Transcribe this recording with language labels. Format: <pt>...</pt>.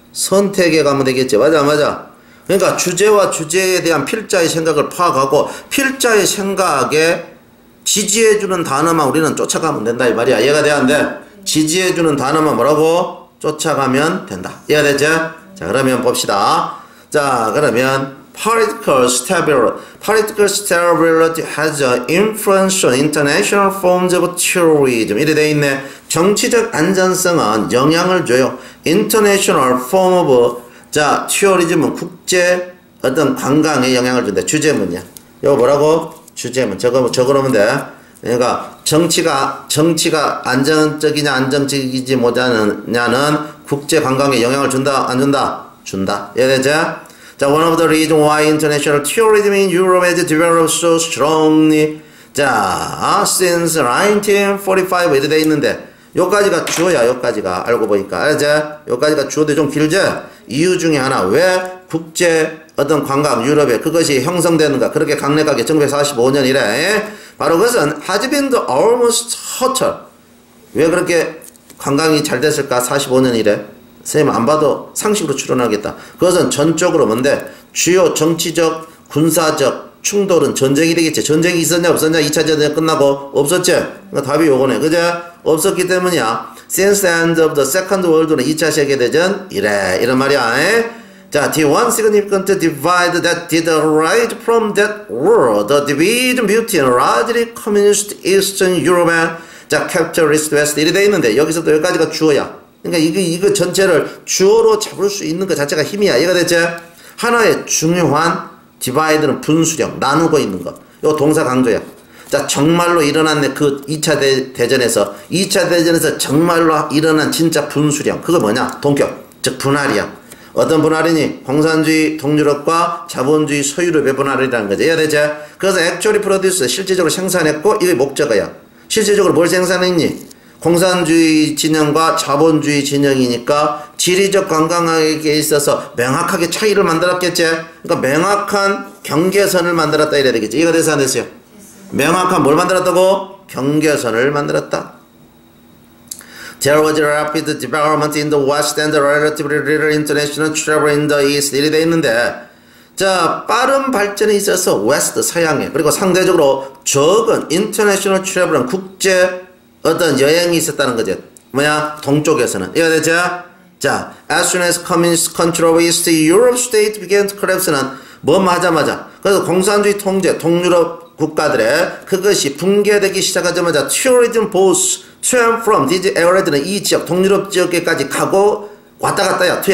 <ko>선택해 가면 되겠지? 맞아. 그러니까 주제와 주제에 대한 필자의 생각을 파악하고, 필자의 생각에 지지해주는 단어만 우리는 쫓아가면 된다 이 말이야. 이해가 돼야 안 돼? 지지해주는 단어만 뭐라고? 쫓아가면 된다. 이해가 되죠? 자, 그러면 봅시다. 자, 그러면</ko> <en>political stability has an influence on international forms of terrorism.</en> <ko>이래 돼 있네. 정치적 안전성은 영향을 줘요.</ko> <en>international form of terrorism</en> <ko>은 국제 어떤 관광에 영향을 준다. 주제문이야. 이거 뭐라고? 주제문. 적어놓으면 돼. 그러니까 정치가 안정적이냐 안정적이지 못하느냐는 국제 관광에 영향을 준다 안 준다? 준다. 이해되죠?</ko> <en>자, one of the reasons why international tourism in Europe has developed so strongly.</en> <ko>자,</ko> <en>since 1945</en> <ko>이렇게 돼 있는데 요까지가 주어야. 요까지가 알고 보니까 알지? 요까지가 주어도 좀 길죠? 이유 중에 하나. 왜 국제 어떤 관광 유럽에 그것이 형성되는가? 그렇게 강력하게 1945년 이래. 바로 그것은</ko> <en>has been almost total.</en> <ko>왜 그렇게 관광이 잘 됐을까? 45년 이래. 선생님 안 봐도 상식으로 추론하겠다. 그것은 전적으로 뭔데? 주요 정치적, 군사적 충돌은 전쟁이 되겠지. 전쟁이 있었냐 없었냐? 2차 전쟁 끝나고 없었지? 그러니까 답이 요거네. 그죠? 없었기 때문이야.</ko> <en>Since the end of the Second World War는</en> <ko>2차 세계대전 이래. 이런 말이야.</ko> <en>자, the one significant divide that did arise from that war, the division between largely communist Eastern Europe and 자, capitalist West</en> <ko>이래 돼 있는데 여기서부터 여기까지가 주어야. 그러니까 이거 전체를 주어로 잡을 수 있는 것 자체가 힘이야. 이해가 됐지? 하나의 중요한 디바이드는 분수령, 나누고 있는 것. 이거 동사 강조야. 자, 정말로 일어났네. 그 2차 대전에서 2차 대전에서 정말로 일어난 진짜 분수령. 그거 뭐냐? 동격. 즉 분할이야. 어떤 분할이니? 공산주의 동유럽과 자본주의 서유럽의 분할이라는 거지. 이해가 되지? 그래서</ko> <en>actually produce,</en> <ko>실질적으로 생산했고 이게 목적어야. 실질적으로 뭘 생산했니? 공산주의 진영과 자본주의 진영이니까 지리적 관광학에 있어서 명확하게 차이를 만들었겠지. 그러니까 명확한 경계선을 만들었다 이래야 되겠지. 이거 돼서 안 됐어요? 명확한 뭘 만들었다고? 경계선을 만들었다.</ko> <en>There was rapid development in the West and relatively little international travel in the East.</en> <ko>이래 돼 있는데, 자, 빠른 발전에 있어서 West 서양에 그리고 상대적으로 적은</ko> <en>international travel</en> <ko>은 국제 어떤 여행이 있었다는 거죠. 뭐야? 동쪽에서는. 이해가 되죠?</ko> <en>자, as soon as communist control of East Europe state began to collapse는</en> <ko>뭐 하자마자 그래서 공산주의 통제 동유럽 국가들의 그것이 붕괴되기 시작하자마자</ko> <en>tourism both to and from these areas는</en> <ko>이 지역 동유럽 지역에까지 가고 왔다 갔다야.</ko>